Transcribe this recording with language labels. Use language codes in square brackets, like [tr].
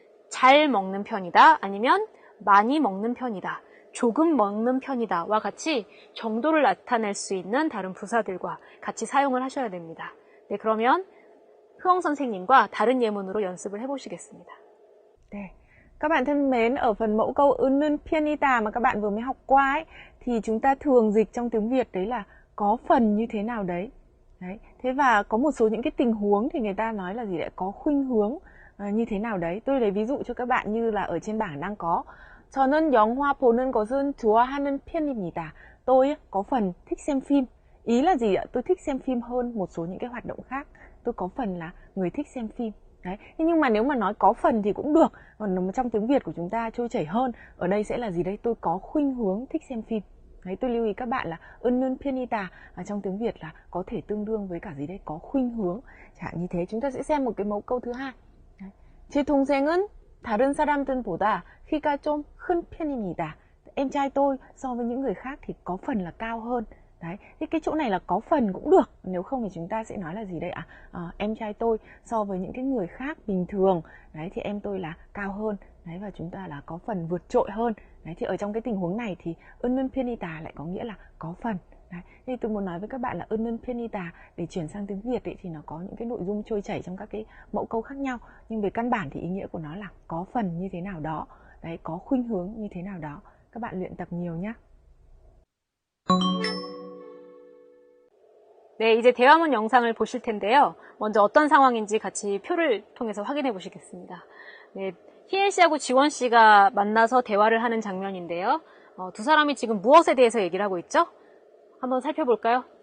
[ko] 잘 먹는 편이다 아니면 많이 먹는 편이다. 조금 먹는 편이다와 같이 정도를 나타낼 수 있는 다른 부사들과 같이 사용을 하셔야 됩니다. 네, 그러면 효영 선생님과 다른 예문으로 연습을 해보시겠습니다. 네. [vi] Các bạn thân mến, ở phần mẫu câu [ko] 은는 편이다 [vi] mà các bạn vừa mới học qua ấy, thì chúng ta thường dịch trong tiếng Việt đấy là có phần như thế nào đấy. Đấy. Thế và có một số những cái tình huống thì người ta nói là gì đấy, có khuynh hướng như thế nào đấy. Tôi lấy ví dụ cho các bạn như là ở trên bảng đang có [ko] 저는 영화 보는 것은 좋아하는 편입니다. [vi] Tôi có phần thích xem phim. Ý là gì ạ? Tôi thích xem phim hơn một số những cái hoạt động khác. Tôi có phần là người thích xem phim. Đấy. Nhưng mà nếu mà nói có phần thì cũng được. Còn trong tiếng Việt của chúng ta trôi chảy hơn. Ở đây sẽ là gì đây? Tôi có khuynh hướng thích xem phim. Đấy, tôi lưu ý các bạn là [ko] 은는 편이다 [vi] trong tiếng Việt là có thể tương đương với cả gì đây? Có khuynh hướng. Chẳng hạn như thế. Chúng ta sẽ xem một cái mẫu câu thứ hai. [ko] 제 동생은 다른 사람들보다 키가 좀 큰 편입니다. [vi] Em trai tôi so với những người khác thì có phần là cao hơn. Đấy, thế cái chỗ này là có phần cũng được. Nếu không thì chúng ta sẽ nói là gì đây ạ? Em trai tôi so với những cái người khác bình thường, đấy thì em tôi là cao hơn. Đấy, và chúng ta là có phần vượt trội hơn. Đấy, thì ở trong cái tình huống này thì [ko] 은는 편이다 [vi] lại có nghĩa là có phần. Đấy, thì tôi muốn nói với các bạn là ơn penita để chuyển sang tiếng Việt ấy, thì nó có những cái nội dung trôi chảy trong các cái mẫu câu khác nhau, nhưng về căn bản thì ý nghĩa của nó là có phần như thế nào đó, đấy, có khuynh hướng như thế nào đó. Các bạn luyện tập nhiều nhé. [ko] 네, 이제 대화문 영상을 보실 텐데요. 먼저 어떤 상황인지 같이 표를 통해서 확인해 보시겠습니다. 네, 희애 씨하고 지원 씨가 만나서 대화를 하는 장면인데요. 두 사람이 지금 무엇에 대해서 얘기를 하고 있죠? 한번 살펴볼까요?